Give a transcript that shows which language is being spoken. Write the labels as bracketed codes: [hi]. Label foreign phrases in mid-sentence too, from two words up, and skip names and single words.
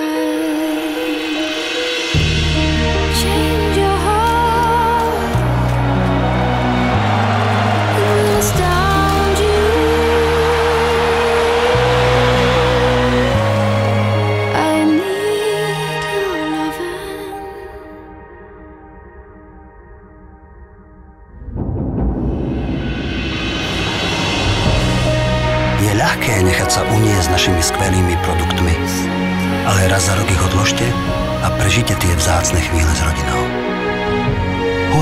[en] Change your heart. It will astound you. I need your loving. [sk] Je ľahké nechať sa uniesť našimi skvelými produktmi, ale raz za rok ich odložte a prežite tie vzácne chvíle s rodinou.